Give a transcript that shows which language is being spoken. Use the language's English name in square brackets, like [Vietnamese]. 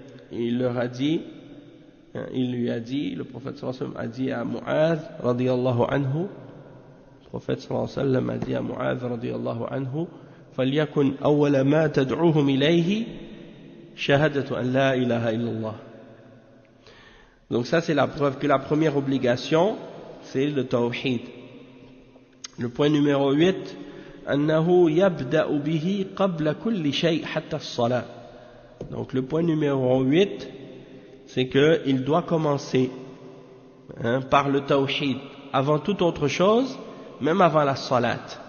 [French] Il leur a dit, le prophète sallallahu alayhi wa sallam a dit à Mu'adh radiyallahu anhu, le prophète sallallahu alayhi wa sallam a dit à Mu'adh radiyallahu anhu, [Arabic] فَلْيَكُنْ أَوَّلَ مَا تَدْعُوهُمْ إِلَيْهِ شَهَادَةُ أَنْ لَا إِلَهَ إِلَّا اللَّهِ. [French] Donc ça, c'est la preuve que la première obligation, c'est le tawhid. Le point numéro 8, [Arabic] أنه يبدأ به قبل كل شيء حتى الصلاة. [French] Donc le point numéro 8, c'est qu'il doit commencer par le tawhid avant toute autre chose, même avant la salat.